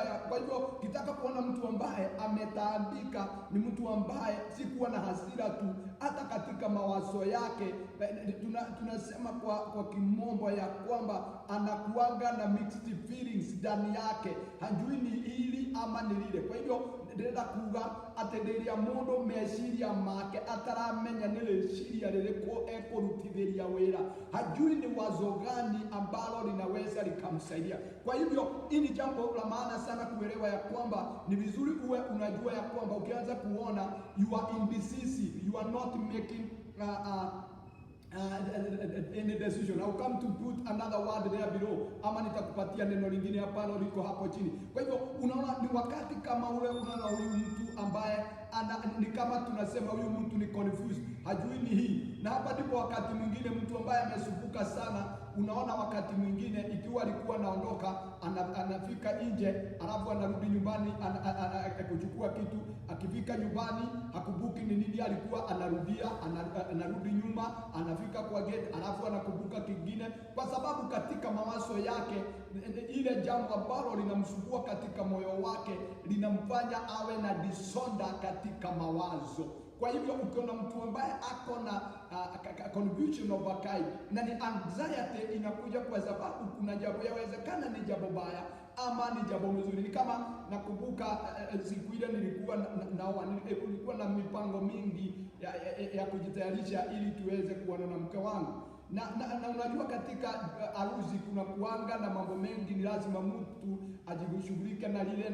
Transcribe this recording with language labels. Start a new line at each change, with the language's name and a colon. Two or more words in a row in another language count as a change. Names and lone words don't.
Swahili: Kwa hivyo kitaka kuona mtu ambaye ametaabika ni mtu ambaye si kuwa na hasira tu, hata katika mawazo yake tunasema kwa kimombo ya kwamba anakuanga na
English: mixed feelings
Swahili: ndani yake, hajui ni hili ama ni lile.
Kikuyu: Kwa hivyo ndenda kuga atenderia mundu meciria make ataramenya ni reciria ririko ekurutithiria wira,
Swahili: hajui ni wazo gani ambalo linaweza likamsaidia. Kwa hivyo hii ni jambo la maana sana kuelewa ya kwamba ni vizuri uwe unajua ya kwamba ukianza kuona
English: you are indecisive, you are not making any decision. I'll come to put another word there below,
Swahili: ama nitakupatia neno lingine hapana liko hapo chini. Kwa hivyo unaona ni wakati kama ule, unaona huyu mtu ambaye ni kama tunasema huyu mtu ni confused, hajui ni hii. Na hapa ndipo wakati mwingine mtu ambaye amesumbuka sana, unaona wakati mwingine ikiwa alikuwa anaondoka, anafika nje, alafu anarudi nyumbani, kuchukua kitu, akifika nyumbani hakumbuki ni nini alikuwa anarudia, anarudi nyuma, anafika kwa gate, alafu anakumbuka kingine, kwa sababu katika mawazo yake ile jambo ambalo linamsumbua katika moyo wake linamfanya awe na disorder katika mawazo. Kwa hivyo ukiona mtu ambaye ako na
English: confusion of a kind,
Swahili: na ni anxiety inakuja kwa sababu kuna jambo yawezekana ni jambo baya ama ni jambo mzuri. Ni kama nakumbuka siku ile nilikuwa na mipango mingi ya kujitayarisha ili tuweze kuona na mke wangu. Na unajua katika harusi kuna kuanga na mambo mengi, ni lazima mtu ajishughulike na lile.